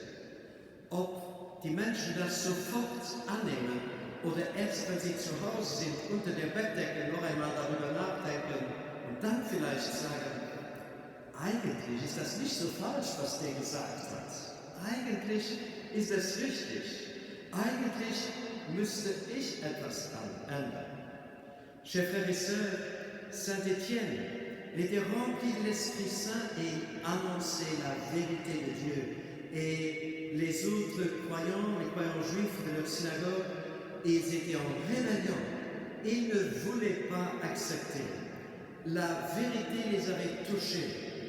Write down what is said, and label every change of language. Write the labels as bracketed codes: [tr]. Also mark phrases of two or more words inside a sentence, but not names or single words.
[de] Ob die Menschen das sofort annehmen oder erst, wenn sie zu Hause sind, unter der Bettdecke noch einmal darüber nachdenken und dann vielleicht sagen, eigentlich ist das nicht so falsch, was der gesagt hat. Eigentlich ist es richtig. Eigentlich müsste ich etwas ändern. [fr] Chers frères et sœurs, Saint Étienne était rempli de l'Esprit Saint et annonçait la vérité de Dieu. Et les autres croyants, les croyants juifs de leur synagogue, ils étaient en rébellion. Ils ne voulaient pas accepter. La vérité les avait touchés.